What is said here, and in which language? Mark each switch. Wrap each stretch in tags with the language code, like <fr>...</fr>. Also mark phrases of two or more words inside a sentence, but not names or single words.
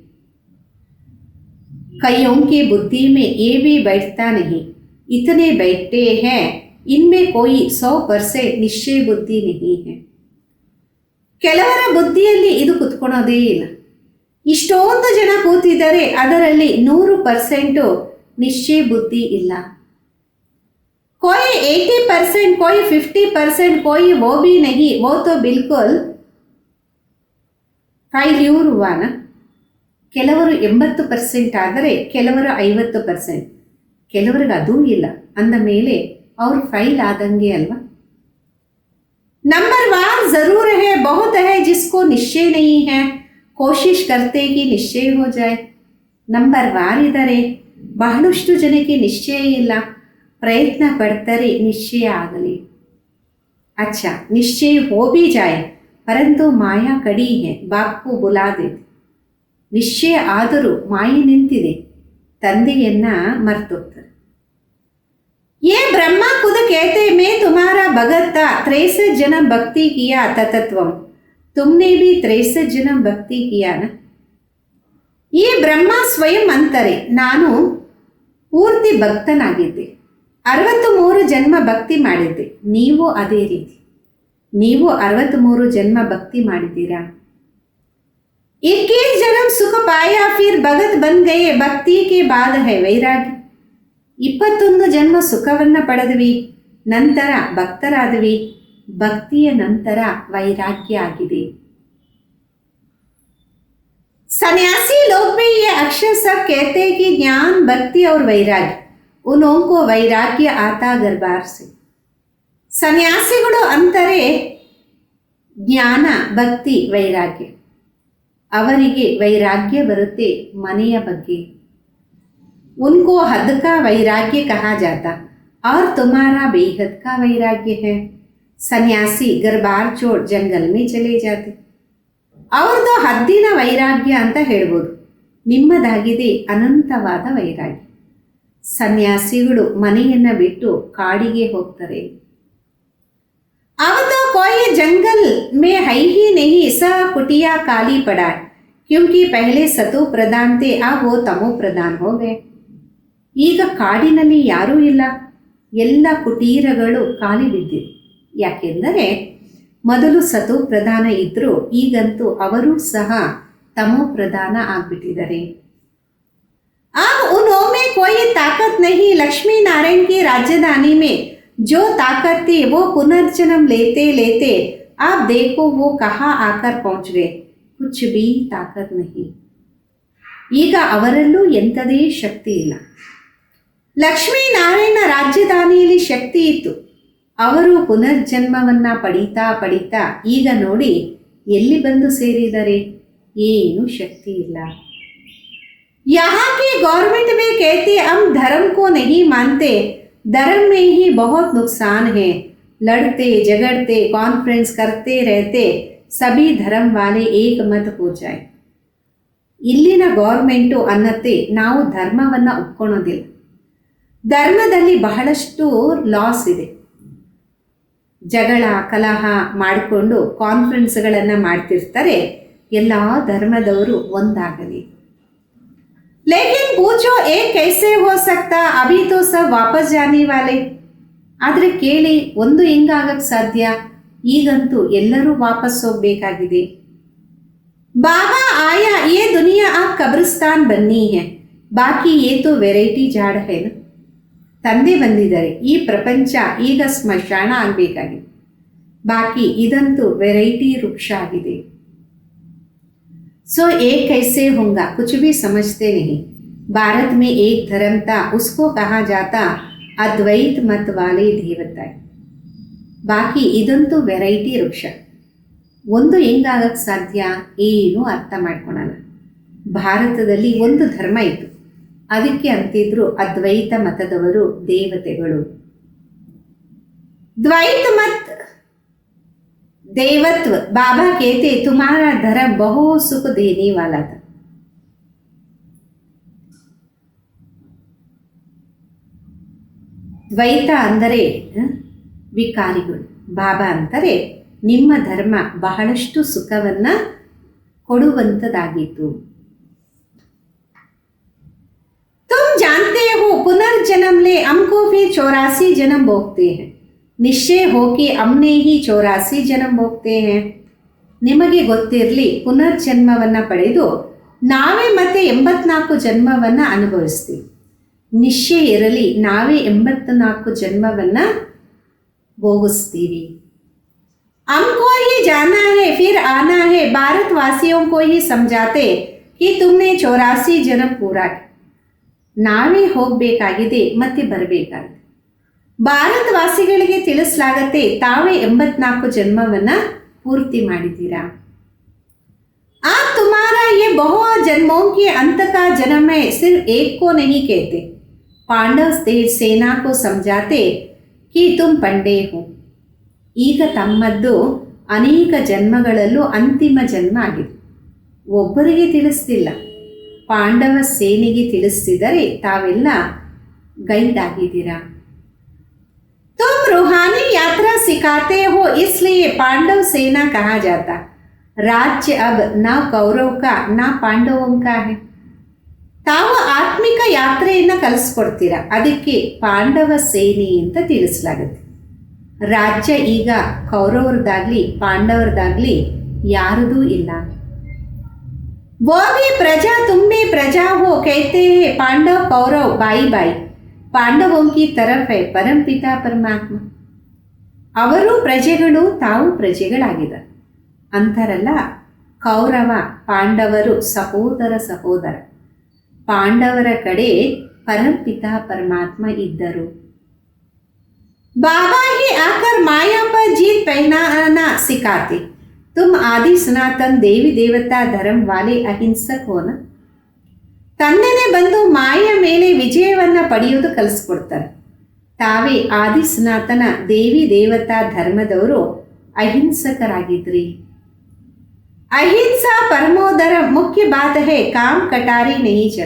<hi>कईयों की बुद्धि में ये भी बैठता नहीं, इतने बैठे हैं इनमें कोई 100% निश्चय बुद्धि नहीं है.</hi> <kn>ಕೆಲವರ ಬುದ್ಧಿಯಲ್ಲಿ ಇದು ಕುತ್ಕೊಳೋದೇ ಇಲ್ಲ. ಇಷ್ಟೊಂದು ಜನ ಕೂತಿದ್ದಾರೆ, ಅದರಲ್ಲಿ 100% ನಿಶ್ಚಯ ಬುದ್ಧಿ ಇಲ್ಲ.</kn> <hi>कोई 80%, कोई 50%, कोई वो भी नहीं, वो तो बिल्कुल failure हुआ ना.</hi> <kn>ಕೆಲವರು 80% ಆದರೆ ಕೆಲವರು 50%, ಕೆಲವರಿಗೆ ಅದೂ ಇಲ್ಲ ಅಂದ ಮೇಲೆ ಅವ್ರು ಫೈಲ್ ಆದಂಗೆ ಅಲ್ವಾ.</kn> <hi>नंबर वार जरूर है, बहुत है जिसको निश्चय नहीं है, कोशिश करते कि निश्चय हो जाए.</hi> <kn>ನಂಬರ್ ವಾರ್ ಇದ್ದಾರೆ, ಬಹಳಷ್ಟು ಜನಕ್ಕೆ ನಿಶ್ಚಯ ಇಲ್ಲ, ಪ್ರಯತ್ನ ಪಡ್ತಾರೆ ನಿಶ್ಚಯ ಆಗಲಿ.</kn> <hi>अच्छा निश्चय हो भी जाए परंतु माया कड़ी है, बाप को बुला देते.</hi> <kn>ನಿಶ್ಚಯ ಆದರೂ ಮಾಯೆ ನಿಂತಿದೆ, ತಂದೆಯನ್ನ ಮರ್ತೋಗ್ತಾರೆ.</kn> <hi>ये ब्रह्मा खुद कहते मैं तुम्हारा भगत था, 63 जन्म भक्ति किया तत्वम, तुमने भी 63 जन्म भक्ति किया ना.</hi> <kn>ಈ ಬ್ರಹ್ಮ ಸ್ವಯಂ ಅಂತಾರೆ, ನಾನು ಪೂರ್ತಿ ಭಕ್ತನಾಗಿದ್ದೆ, 63 ಜನ್ಮ ಭಕ್ತಿ ಮಾಡಿದ್ದೆ. ನೀವು ಅದೇ ರೀತಿ, ನೀವು 63 ಜನ್ಮ ಭಕ್ತಿ ಮಾಡಿದ್ದೀರಾ.</kn> <hi>21 जन्म सुख पाया फिर भगत बन गए, भक्ति के बाद है वैराग्य.</hi> <kn>21 ಜನ್ಮ ಸುಖವನ್ನ ಪಡೆದ್ವಿ, ನಂತರ ಭಕ್ತರಾದ್ವಿ, ಭಕ್ತಿಯ ನಂತರ ವೈರಾಗ್ಯ ಆಗಿದೆ.</kn> <hi>सन्यासी लोग में ये अक्षर सब कहते हैं कि ज्ञान भक्ति और वैराग्य, उन्हों को वैराग्य आता दरबार से.</hi> <kn>ಸನ್ಯಾಸಿಗಳು ಅಂತಾರೆ ಜ್ಞಾನ ಭಕ್ತಿ ವೈರಾಗ್ಯ, ಅವರಿಗೆ ವೈರಾಗ್ಯ ಬರುತ್ತೆ ಮನೆಯ ಬಗ್ಗೆ.</kn> <hi>उनको हद का वैराग्य कहा जाता और तुम्हारा बेहद का वैराग्य है. सन्यासी घर बार छोड़ जंगल में चले जाते,</hi> <kn>ಅವ್ರದ್ದು ಹದ್ದಿನ ವೈರಾಗ್ಯ ಅಂತ ಹೇಳ್ಬೋದು, ನಿಮ್ಮದಾಗಿದೆ ಅನಂತವಾದ ವೈರಾಗ್ಯ. ಸನ್ಯಾಸಿಗಳು ಮನೆಯನ್ನ ಬಿಟ್ಟು ಕಾಡಿಗೆ ಹೋಗ್ತಾರೆ.</kn> <hi>अब तो कोई जंगल में है ही नहीं, सब कुटिया काली पड़ा है, क्योंकि पहले सतो प्रधान थे, अब वो तमो प्रधान हो गए.</hi> <kn>ಈಗ ಕಾಡಿನಲ್ಲಿ ಯಾರೂ ಇಲ್ಲ, ಎಲ್ಲ ಕುಟೀರಗಳು ಖಾಲಿ ಬಿದ್ದಿವೆ. ಯಾಕೆಂದರೆ ಮೊದಲು ಸತೋ ಪ್ರಧಾನ ಇದ್ದರು, ಈಗಂತೂ ಅವರೂ ಸಹ ತಮೋ ಪ್ರಧಾನ ಆಗ್ಬಿಟ್ಟಿದ್ದಾರೆ.</kn> <hi>अब उनमें कोई ताकत नहीं. लक्ष्मी नारायण की राजधानी में जो ताकत थी वो पुनर्जन्म लेते लेते आप देखो वो कहाँ आकर पहुंच गए. कुछ भी ताकत नहीं.</hi> <kn>ಈಗ ಅವರಲ್ಲೂ ಎಂಥದೇ ಶಕ್ತಿ ಇಲ್ಲ. ಲಕ್ಷ್ಮೀನಾರಾಯಣ ರಾಜಧಾನಿಯಲ್ಲಿ ಶಕ್ತಿ ಇತ್ತು. ಅವರು ಪುನರ್ಜನ್ಮವನ್ನ ಪಡೀತಾ ಪಡೀತಾ ಈಗ ನೋಡಿ ಎಲ್ಲಿ ಬಂದು ಸೇರಿದರೆ ಏನು ಶಕ್ತಿ ಇಲ್ಲ.</kn> <hi>यहाँ की गवर्नमेंट में कहते हम धर्म को नहीं मानते, धर्म में ही बहुत नुकसान है, लड़ते झगड़ते कॉन्फ्रेंस करते रहते, सभी धर्म वाले एक मत हो जाए.</hi> <kn>ಇಲ್ಲಿನ ಗೌರ್ಮೆಂಟು ಅನ್ನತ್ತೆ ನಾವು ಧರ್ಮವನ್ನು ಒಪ್ಕೊಳ್ಳೋದಿಲ್ಲ, ಧರ್ಮದಲ್ಲಿ ಬಹಳಷ್ಟು ಲಾಸ್ ಇದೆ, ಜಗಳ ಕಲಹ ಮಾಡಿಕೊಂಡು ಕಾನ್ಫರೆನ್ಸ್ಗಳನ್ನು ಮಾಡ್ತಿರ್ತಾರೆ, ಎಲ್ಲ ಧರ್ಮದವರು ಒಂದಾಗಲಿ.</kn> <hi>लेकिन पूछो एक कैसे हो सकता, अभी तो सब वापस जाने वाले.</hi> <kn>ಆದರೆ ಕೇಳಿ, ಒಂದು ಹಿಂಗಾಗಕ್ಕೆ ಸಾಧ್ಯ? ಈಗಂತೂ ಎಲ್ಲರೂ ವಾಪಸ್ ಹೋಗಬೇಕಾಗಿದೆ.</kn> <hi>बाबा आया, ये दुनिया अब कब्रिस्तान बन्नी है, बाकी ये तो वैरायटी झाड़ है ना.</hi> <kn>ತಂದೆ ಬಂದಿದ್ದಾರೆ, ಈ ಪ್ರಪಂಚ ಈಗ ಸ್ಮಶಾನ ಆಗಬೇಕಾಗಿದೆ, ಬಾಕಿ ಇದಂತೂ ವೆರೈಟಿ ವೃಕ್ಷ ಆಗಿದೆ.</kn> <hi>सो एक कैसे होगा, कुछ भी समझते नहीं. भारत में एक धर्म था, उसको कहा जाता अद्वैत मत वाले देवता.</hi> <kn>ಬಾಕಿ ಇದಂತೂ ವೆರೈಟಿ ವೃಕ್ಷ. ಒಂದು ಹೆಂಗಾಗಕ್ಕೆ ಸಾಧ್ಯ? ಏನು ಅರ್ಥ ಮಾಡ್ಕೊಳಲ್ಲ. ಭಾರತದಲ್ಲಿ ಒಂದು ಧರ್ಮ ಇತ್ತು, ಅದಕ್ಕೆ ಅಂತಿದ್ರು ಅದ್ವೈತ ಮತದವರು ದೇವತೆಗಳು.</kn> <hi>द्वैत मत देवत्व. बाबा कहते तुम्हारा धर्म बहुत सुख देने वाला था.</hi> <kn>ದ್ವೈತ ಅಂದರೆ ವಿಕಾರಿಗಳು, ಬಾಬಾ ಅಂತಾರೆ ನಿಮ್ಮ ಧರ್ಮ ಬಹಳಷ್ಟು ಸುಖವನ್ನ ಕೊಡುವಂತದಾಗಿತ್ತು.</kn> <hi>तुम जानते हो पुनर्जन्म ले हमको फिर 84 जन्म भोगते हैं. निश्चय होगी हमने ही 84 जन्म होगते हैं.</hi> <kn>ನಿಮಗೆ ಗೊತ್ತಿರಲಿ, ಪುನರ್ಜನ್ಮವನ್ನು ಪಡೆದು ನಾವೇ ಮತ್ತೆ 84 ಜನ್ಮವನ್ನು ಅನುಭವಿಸ್ತೀವಿ. ನಿಶ್ಚಯ ಇರಲಿ, ನಾವೇ 84 ಜನ್ಮವನ್ನು ಭೋಗಿಸ್ತೀವಿ.</kn> <hi>हमको ही जाना है फिर आना है, भारतवासियों को ही समझाते कि तुमने 84 जन्म पूरा.</hi> <kn>ನಾವೇ ಹೋಗಬೇಕಾಗಿದೆ ಮತ್ತೆ ಬರಬೇಕಾಗಿದೆ. ಭಾರತವಾಸಿಗಳಿಗೆ ತಿಳಿಸಲಾಗತ್ತೆ, ತಾವೇ 84 ಜನ್ಮವನ್ನು ಪೂರ್ತಿ ಮಾಡಿದ್ದೀರಾ.</kn> <hi>आप तुम्हारा ये बहुत जन्मों के अंत का जन्म है, सिर्फ एक को नहीं कहते. पांडव सेना को समझाते कि तुम पंडे हो.</hi> <kn>ಈಗ ತಮ್ಮದ್ದು ಅನೇಕ ಜನ್ಮಗಳಲ್ಲೂ ಅಂತಿಮ ಜನ್ಮ ಆಗಿದೆ. ಒಬ್ಬರಿಗೆ ತಿಳಿಸ್ತಿಲ್ಲ, ಪಾಂಡವ ಸೇನೆಗೆ ತಿಳಿಸ್ತಿದರೆ ತಾವೆಲ್ಲ ಗೈಡ್ ಆಗಿದ್ದೀರಾ.</kn> <hi>तुम रूहानी यात्रा सिखाते हो, इसलिए पांडव सेना कहा जाता. राज्य अब न कौरव का न पांडवों का है.</hi> <kn>ತಾವು ಆತ್ಮಿಕ ಯಾತ್ರೆಯನ್ನು ಕಲಿಸ್ಕೊಡ್ತೀರಾ, ಅದಕ್ಕೆ ಪಾಂಡವ ಸೇನೆ ಅಂತ ತಿಳಿಸಲಾಗುತ್ತೆ. ರಾಜ್ಯ ಈಗ ಕೌರವರದಾಗ್ಲಿ ಪಾಂಡವರದಾಗ್ಲಿ ಯಾರದೂ ಇಲ್ಲ.</kn> <hi>वो भी प्रजा तुम भी प्रजा हो, कहते हैं पांडव कौरव बाई बाई. पांडवों की तरफ है परमपिता परमात्मा.</hi> <kn>ಅವರು ಪ್ರಜೆಗಳು, ತಾವು ಪ್ರಜೆಗಳಾಗಿದ್ದಾರೆ ಅಂತಾರಲ್ಲ. ಕೌರವ ಪಾಂಡವರು ಸಹೋದರ ಸಹೋದರ. ಪಾಂಡವರ ಕಡೆ ಪರಂಪಿತ ಪರಮಾತ್ಮ ಇದ್ದರು.</kn> <hi>बाबा ही आकर माया पर जीत पहनाना सिखाते. तुम आदि सनातन देवी देवता धर्म वाले अहिंसक हो ना.</hi> <kn>ತಂದೆನೇ ಬಂದು ಮಾಯ ಮೇಲೆ ವಿಜಯವನ್ನು ಪಡೆಯುವುದು ಕಲಿಸ್ಕೊಡ್ತಾರೆ. ತಾವೇ ಆದಿ ಸನಾತನ ದೇವಿ ದೇವತಾ ಧರ್ಮದವರು ಅಹಿಂಸಕರಾಗಿದ್ರಿ.</kn> <hi>अहिंसा परमोधर मुख्य बात है, काम कटारी नहीं चला.</hi>